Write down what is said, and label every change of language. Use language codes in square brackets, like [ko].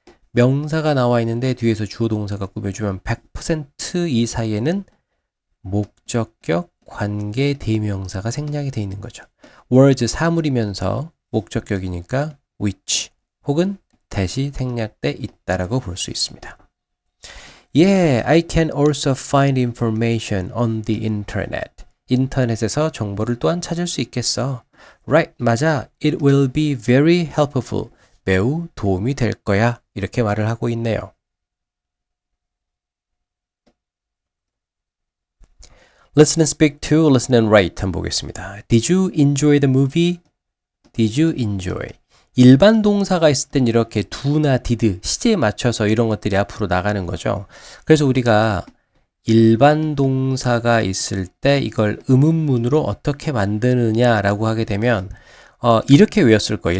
[ko] 명사가 나와 있는데 뒤에서 주어 동사가 꾸며주면 100% 이 사이에는 목적격, 관계, 대명사가 생략이 되어 있는 거죠. words 사물이면서 목적격이니까 which 혹은 that이 생략돼 있다라고 볼 수 있습니다. [en] Yeah, I can also find information on the internet. [ko] 인터넷에서 정보를 또한 찾을 수 있겠어. [en] Right, [ko] 맞아. [en] It will be very helpful. [ko] 매우 도움이 될 거야. 이렇게 말을 하고 있네요. [en] Listen and speak to, listen and write [ko] 한번 보겠습니다. [en] Did you enjoy the movie? Did you enjoy? [ko] 일반 동사가 있을 땐 이렇게 do나 did, 시제에 맞춰서 이런 것들이 앞으로 나가는 거죠. 그래서 우리가 일반 동사가 있을 때 이걸 의문문으로 어떻게 만드느냐라고 하게 되면 이렇게 외웠을 거예요.